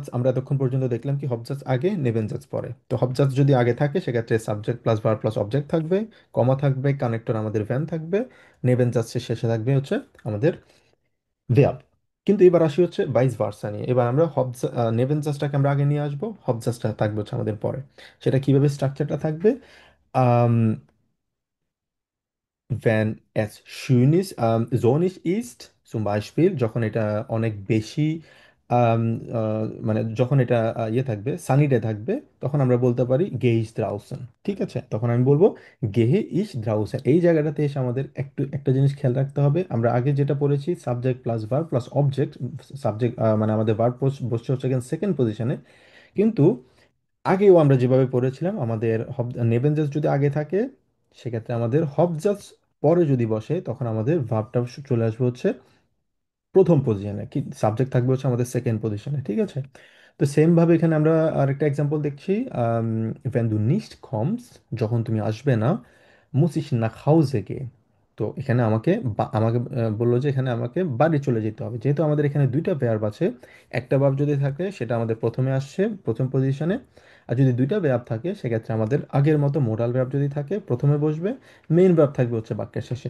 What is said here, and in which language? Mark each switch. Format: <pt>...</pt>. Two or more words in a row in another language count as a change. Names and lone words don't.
<bn>আমরা এতক্ষণ পর্যন্ত দেখলাম কি হবজাজ আগে নেভেনজাজ পরে। তো হবজাজ যদি আগে থাকে সেক্ষেত্রে</bn> <en>subject plus verb plus object</en> <bn>থাকবে, কমা থাকবে, কানেক্টর আমাদের ভ্যান থাকবে, নেভেনজাজ শেষে থাকবে হচ্ছে আমাদের ভেয়াব। কিন্তু এবার আসি হচ্ছে</bn> <en>vice versa</en> <bn>নিয়ে। এবার আমরা নেভেনজাজটাকে আমরা আগে নিয়ে আসবো, হবজাজটা থাকবে হচ্ছে আমাদের পরে। সেটা কিভাবে স্ট্রাকচারটা থাকবে? আম,</bn> <de>Wenn es schön ist, sonnig ist, zum Beispiel,</de> <bn>যখন এটা অনেক বেশি আম, মানে যখন এটা ইয়ে থাকবে,</bn> <en>sunny day</en> <bn>থাকবে, তখন আমরা বলতে পারি</bn> <de>geh ich draußen.</de> <bn>ঠিক আছে, তখন আমি বলবো</bn> <de>gehe ich draußen.</de> <bn>এই জায়গাটাতে এসে আমাদের একটু একটা জিনিস খেয়াল রাখতে হবে, আমরা আগে যেটা পড়েছি</bn> <en>subject plus verb plus object.</en> <bn>সাবজেক্ট মানে আমাদের ভার্ব বসছে হচ্ছে সেকেন্ড পজিশনে, কিন্তু আগেও আমরা যেভাবে পড়েছিলাম আমাদের নেবেন জাস্ট যদি আগে থাকে, সেক্ষেত্রে আমাদের হব জাস্ট পরে যদি বসে, তখন আমাদের ভার্বটা চলে আসবে হচ্ছে প্রথম পজিশনে, কি সাবজেক্ট থাকবে হচ্ছে আমাদের সেকেন্ড পজিশনে। ঠিক আছে, তো সেম ভাবে এখানে আমরা আরেকটা এক্সাম্পল দেখছি,</bn> <de>wenn du nicht kommst,</de> <bn>যখন তুমি আসবে না,</bn> <de>muss ich nach Hause gehen।</de> <bn>তো এখানে আমাকে আমাকে বললো যে এখানে আমাকে বাড়ি চলে যেতে হবে। যেহেতু আমাদের এখানে দুইটা ভার্ব আছে, একটা ভার্ব যদি থাকে সেটা আমাদের প্রথমে আসছে প্রথম পজিশনে, আর যদি দুইটা ভার্ব থাকে সেক্ষেত্রে আমাদের আগের মতো</bn> <en>modal verb</en> <bn>যদি থাকে প্রথমে বসবে,</bn> <en>main verb</en> <bn>থাকবে হচ্ছে বাক্যের শেষে।</bn>